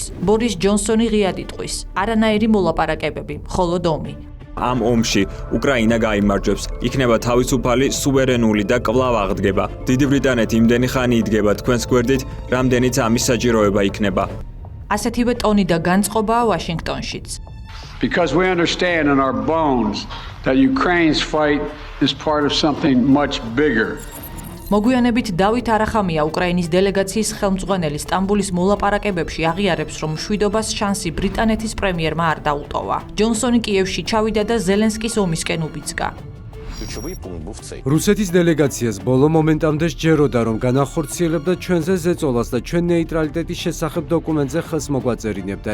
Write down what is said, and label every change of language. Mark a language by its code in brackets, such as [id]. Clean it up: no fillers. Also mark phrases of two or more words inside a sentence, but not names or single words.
[ka] ბორის ჯონსონი ღიად იტყვის, არანაირი მოლაპარაკებები, მხოლოდ ომი. ამ ომში უკრაინა გაიმარჯვებს, იქნება თავისუფალი, სუვერენული და კვლავ აღდგება. დიდი ბრიტანეთი იმდენი ხანი იდგება თქვენს გვერდით, რამდენიც ამის საჭიროება იქნება. ასეთივე ტონი და განწყობაა ვაშინგტონშიც. [en] Because we understand in our bones that Ukraine's fight is part of something much bigger. [ka] მოგვიანებით დავით არახამია უკრაინის დელეგაციის ხელმძღვანელი სტამბულის მოლაპარაკებებში აღიარებს, რომ მშვიდობას შანსი ბრიტანეთის პრემიერმა არ დაუტოვა. ჯონსონი კიევში ჩავიდა და ზელენსკის ომისკენ უბიძგა. რუსეთის დელეგაციას ბოლო მომენტამდე სჯეროდა, რომ განახორციელებდა ჩვენზე ზეწოლას და ჩვენ ნეიტრალიტეტის შესახებ დოკუმენტზე ხელს მოგვაწერინებდა.